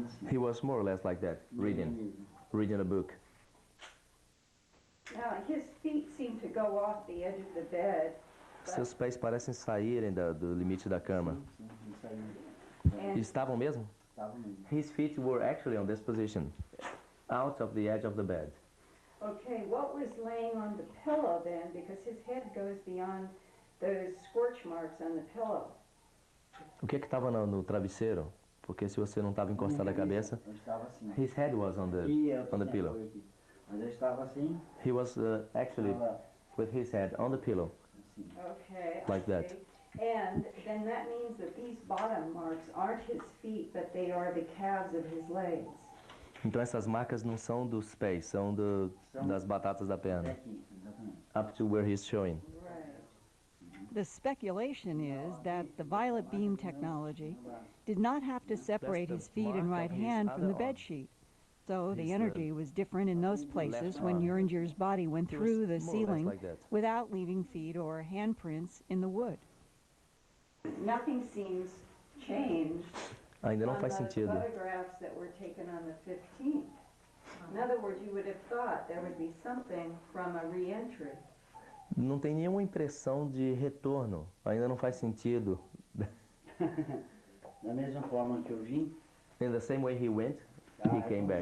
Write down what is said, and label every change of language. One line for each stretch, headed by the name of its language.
English: He was more or less like that, reading a book. Now, his feet seem to go off the edge of the bed.
Portuguese: Seus pés parecem saírem do limite da cama. Estavam mesmo?
English: His feet were actually on this position, out of the edge of the bed. Okay, what was laying on the pillow then? Because his head goes beyond those scorch marks on the pillow.
Portuguese: O que estava no travesseiro? Porque se você não estava encostado a cabeça,
English: his head was on the pillow.
Portuguese: Mas eu estava assim.
English: He was actually with his head on the pillow. Okay, like that. And then that means that these bottom marks aren't his feet, but they are the calves of his legs.
Portuguese: Então essas marcas não são dos pés, são das batatas da perna.
English: Up to where he's showing. Right. The speculation is that the violet beam technology did not have to separate his feet and right hand from the bed sheet. So the energy was different in those places when Urandir's body went through the ceiling without leaving feet or handprints in the wood. Nothing seems changed
Portuguese: Ainda não faz
English: on the
Portuguese: sentido.
English: photographs that were taken on the 15th. In other words, you would have thought there would be something from a re-entry.
Portuguese: Não tem nenhuma impressão de retorno. Ainda não faz sentido. Da mesma forma que eu vim.
English: In the same way he went, he came back.